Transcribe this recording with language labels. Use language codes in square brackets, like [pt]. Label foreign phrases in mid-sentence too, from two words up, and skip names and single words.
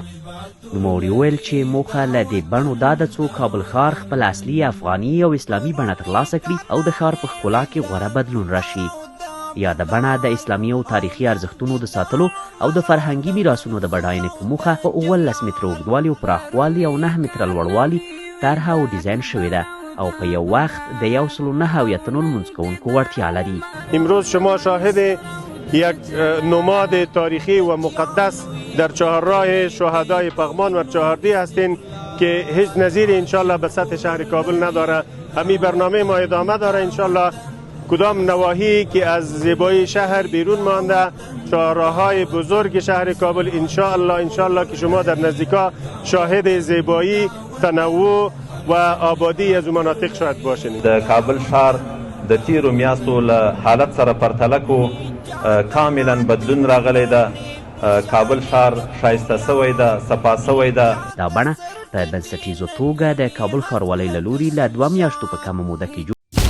[ps] نوموړي وویل چې موخه له دې بڼو دا ده څو کابل ښار خپل اصلي افغاني او اسلامي بڼه ترلاسه کړي او د ښار په ښکلا کې غوره بدلون راشي. یاده بڼه د اسلامي او تاریخي ارزښتونو د ساتلو او د فرهنګي میراثونو د بډاینې په موخه په 19 متره اوږدوالي او پراخوالي او 9 متره لوړوالي طرحه او ډیزاین شوې ده او په یو وقت د 109 لمونځ کوونکو وړتیا لري. [fa] امروز شما شاهد یک نماد تاریخی و مقدس در چهارراه شهدای پغمان و چهاردی هستین که هیچ نظیر انشالله به سطح شهر کابل نداره. همین برنامه ما ادامه داره انشالله. کدام نواحی که از زیبایی شهر بیرون مانده، چهارراه‌های بزرگ شهر کابل انشالله که شما در نزدیکا شاهد زیبایی، تنوع و آبادی از مناطق شاید باشین. [ps] د کابل ښار د تیرو میاشتو له حالت سره پرتله کو کاملا بدلون راغلی ده. کابل ښار ښایسته سوی ده، صفا سوی ده. دا بڼه په بنسټیزو توګه د کابل ښاروالۍ له لوري له 2 میاشتو په کمه موده کې